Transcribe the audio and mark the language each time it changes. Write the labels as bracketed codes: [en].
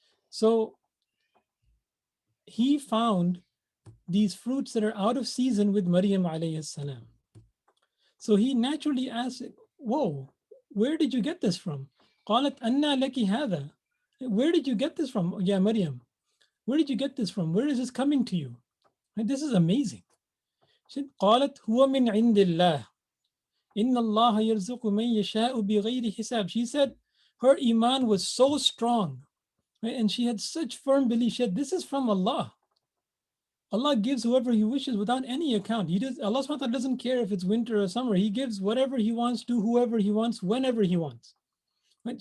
[en] So he found these fruits that are out of season with Maryam alayhi salam. So he naturally asked, whoa, where did you get this from? [ar] قالت أنى لك هذا. [en] Where did you get this from, Ya Maryam? Where did you get this from? Where is this coming to you? Right? This is amazing. [ar] She said, قالت هو من عند الله. إن الله يرزق من يشاء بغير حساب. [en] She said her iman was so strong, right? And she had such firm belief. She said, this is from Allah. Allah gives whoever He wishes without any account. Allah SWT doesn't care if it's winter or summer. He gives whatever He wants to whoever He wants, whenever He wants. Right?